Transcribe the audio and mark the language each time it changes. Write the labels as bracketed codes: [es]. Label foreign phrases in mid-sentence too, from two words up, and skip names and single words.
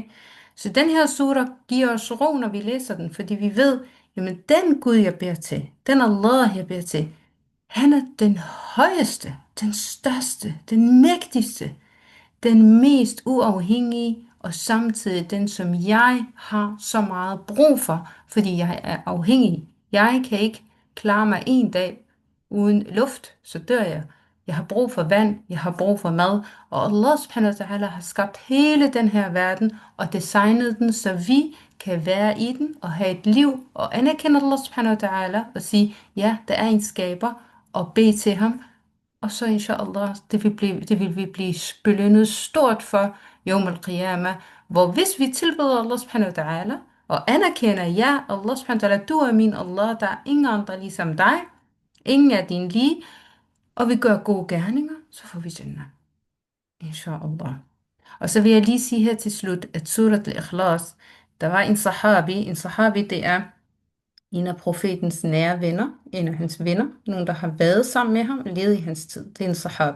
[da] Så den her sura giver os ro, når vi læser den, fordi vi ved, jamen den Gud, jeg beder til, den Allah, jeg beder til, han er den højeste, den største, den mægtigste, den mest uafhængige, og samtidig den, som jeg har så meget brug for, fordi jeg er afhængig. Jeg kan ikke klare mig en dag uden luft, så dør jeg. Jeg har brug for vand, jeg har brug for mad, og [ar] الله سبحانه وتعالى [da] har skabt hele den her verden og designet den, så vi kan være i den og have et liv og anerkende [ar] الله سبحانه وتعالى [da] og sige, ja, der er en skaber, og bede til ham, og så inshallah, det vil vi blive belønnet stort for [ar] يوم القيامة, [da] hvor hvis vi tilbeder [ar] الله سبحانه وتعالى, [da] og anerkender, ja, [ar] الله سبحانه وتعالى, [da] du er min Allah, der er ingen andre ligesom dig, ingen er din lige, og vi gør gode gerninger, så får vi Jannah. Inshallah. Og så vil jeg lige sige her til slut, at surat al-Ikhlas, der var en sahabi det er en af profetens nære venner, en af hans venner, nogen der har været sammen med ham, levet i hans tid, det er en sahabi.